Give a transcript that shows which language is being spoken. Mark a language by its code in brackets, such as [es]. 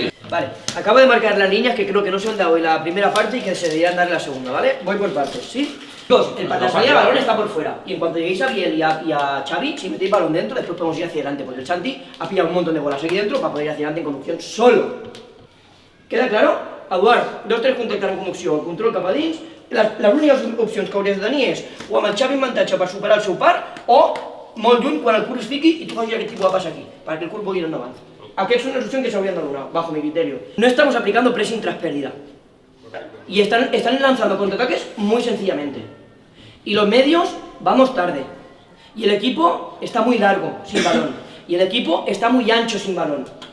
[es] Vale, acabo de marcar las líneas que creo que no se han dado en la primera parte y que se deberían dar en la segunda, ¿vale? Voy por partes, ¿sí? La salida de balón está por fuera y en cuanto lleguéis a Biel y a Xavi, si metéis balón dentro, después podemos ir hacia adelante, porque el Santi ha pillado un montón de bolas aquí dentro para poder ir hacia adelante en conducción solo. Queda claro? [ca] Eduard, 2-3 contactant en conducció, el control cap a dins, les úniques opcions que hauries de tenir és o amb el Xavi en avantatge per superar el seu par o molt lluny quan el curt es fiqui i tu facis aquest tipus de pas aquí, perquè el curt pugui ir endavant. [es] Aquestes son las opciones que se habrían de donar, bajo mi criterio. No estamos aplicando pressing tras pérdida. Y están lanzando contraataques muy sencillamente. Y los medios vamos tarde. Y el equipo está muy largo, sin balón. Y el equipo está muy ancho sin balón.